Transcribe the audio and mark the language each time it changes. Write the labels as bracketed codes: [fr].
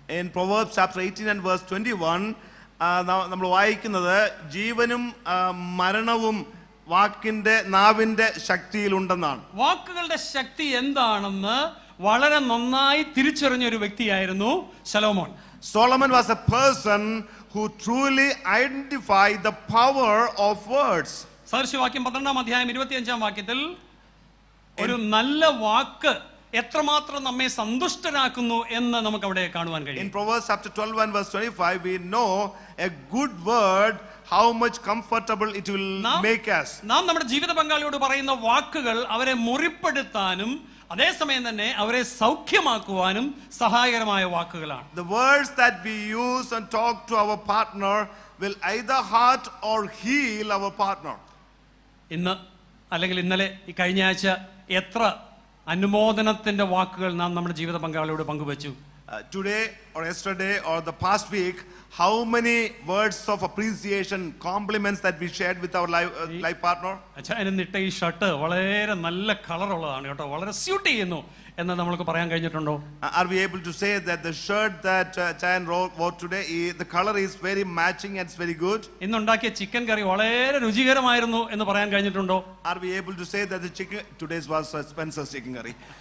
[en] In Proverbs chapter 18 and verse 21 [ml] നമ്മൾ വായിക്കുന്നത്, ജീവനും മരണവും വാക്കിന്റെ നാവിന്റെ ശക്തിയിലുണ്ടെന്നാണ്. വാക്കുകളുടെ ശക്തി എന്താണെന്ന് വളരെ നന്നായി തിരിച്ചറിഞ്ഞ ഒരു വ്യക്തിയായിരുന്നു ശലോമോൻ. [en] Solomon was a person who truly identified the power of words. [ml] സദൃശവാക്യം 12-ാം അധ്യായം 25-ാം വാക്യത്തിൽ ഒരു നല്ല വാക്ക് എത്രമാത്രം നമ്മെ സന്തുഷ്ടരാക്കുന്നു എന്ന് നമുക്ക് അവിടെ കാണുവാൻ കഴിയും. [en] In Proverbs chapter 12 and verse 25 we know a good word how much comfortable it will make us. [ml] നാം നമ്മുടെ ജീവിത പങ്കാളിയോട് പറയുന്ന വാക്കുകൾ അവരെ മുറിപ്പെടുത്താനും അതേസമയം തന്നെ അവരെ സൗഖ്യമാക്കുവാനും സഹായകരമായ വാക്കുകളാണ്. [en] The words that we use and talk to our partner will either hurt or heal our partner. [ml] ഇന്ന് അല്ലെങ്കിൽ ഇന്നലെ ഈ കഴിഞ്ഞ ആഴ്ച എത്ര അനുമോദനത്തിന്റെ വാക്കുകൾ നാം നമ്മുടെ ജീവിത പങ്കാളിയോട് പങ്കുവച്ചു? [en] Today or yesterday or the past week, how many words of appreciation, compliments that we shared with our life partner? [ml] എന്നിട്ട് ഈ ഷർട്ട് വളരെ നല്ല കളർ ഉള്ളതാണ് കേട്ടോ, വളരെ സ്യൂട്ട് ചെയ്യുന്നു എന്ന് നമുക്ക് പറയാൻ കഴിഞ്ഞിട്ടുണ്ടോ? [en] Are we able to say that the shirt that Chayan wore today, the color is very matching and it's very good? [ml] ഇന്നുണ്ടാക്കിയ chicken കറി വളരെ രുചികരമായിരുന്നു എന്ന് പറയാൻ കഴിഞ്ഞിട്ടുണ്ടോ? [en] Are we able to say that the chicken, today's was Spencer's chicken curry.